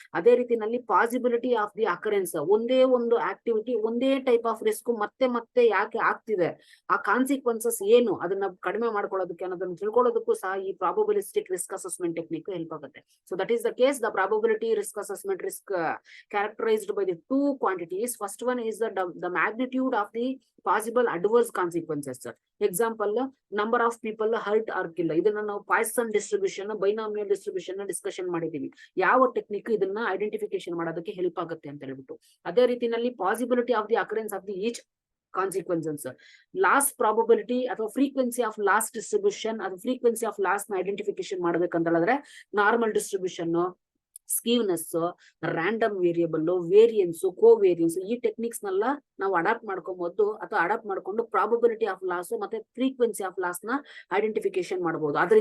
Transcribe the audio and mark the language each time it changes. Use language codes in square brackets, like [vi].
[kn] ಅದೇ ರೀತಿನಲ್ಲಿ possibility of the occurrence, ಒಂದೇ ಒಂದು ಆಕ್ಟಿವಿಟಿ ಒಂದೇ ಟೈಪ್ ಆಫ್ ರಿಸ್ಕ್ ಮತ್ತೆ ಯಾಕೆ ಆಗ್ತಿದೆ, ಆ ಕಾನ್ಸಿಕ್ವೆನ್ಸಸ್ ಏನು ಅದನ್ನ ಕಡಿಮೆ ಮಾಡ್ಕೊಳ್ಳೋದಕ್ಕೆ ಅನ್ನೋದನ್ನ ತಿಳ್ಕೊಳ್ಳೋದಕ್ಕೂ ಸಹ ಈ ಪ್ರಾಬಬಿಲಿಸ್ಟಿಕ್ ರಿಸ್ಕ್ ಅಸೆಸ್ಮೆಂಟ್ ಟೆಕ್ನಿಕ್ ಹೆಲ್ಪ್ ಆಗುತ್ತೆ. [en] So that is the case. The probability risk assessment risk characterized by the two quantities. First one is the magnitude of the possible adverse consequences. Example, number of people hurt or killed. [kn] ಇದನ್ನ ನಾವು Poisson distribution, binomial distribution discussion ಮಾಡಿದೀವಿ. ಯಾವ technique ಇದನ್ನ identification ಮಾಡೋದಕ್ಕೆ help ಆಗುತ್ತೆ ಅಂತ ಹೇಳ್ಬಿಟ್ಟು. ಅದೇ ರೀತಿನಲ್ಲಿ possibility of the occurrence of the each consequences, loss probability ಅಥವಾ ಫ್ರೀಕ್ವೆನ್ಸಿ ಆಫ್ ಲಾಸ್ ಡಿಸ್ಟ್ರಿಬ್ಯೂಷನ್ ಅಥವಾ ಫ್ರೀಕ್ವೆನ್ಸಿ ಆಫ್ ಲಾಸ್ ನ ಐಡೆಂಟಿಫಿಕೇಶನ್ ಮಾಡ್ಬೇಕಂತ ಹೇಳಿದ್ರೆ normal distribution, ಸ್ಕೀವ್ನೆಸ್, random variable, variance, covariance ಈ ಟೆಕ್ನಿಕ್ಸ್ ನೆಲ್ಲ ನಾವು ಅಡಾಪ್ಟ್ ಮಾಡ್ಕೊಬಹುದು ಅಥವಾ ಅಡಾಪ್ಟ್ ಮಾಡ್ಕೊಂಡು ಪ್ರಾಬಬಿಲಿಟಿ ಆಫ್ ಲಾಸ್ ಮತ್ತೆ ಫ್ರೀಕ್ವೆನ್ಸಿ ಆಫ್ ಲಾಸ್ ನ ಐಡೆಂಟಿಫಿಕೇಶನ್ ಮಾಡಬಹುದು.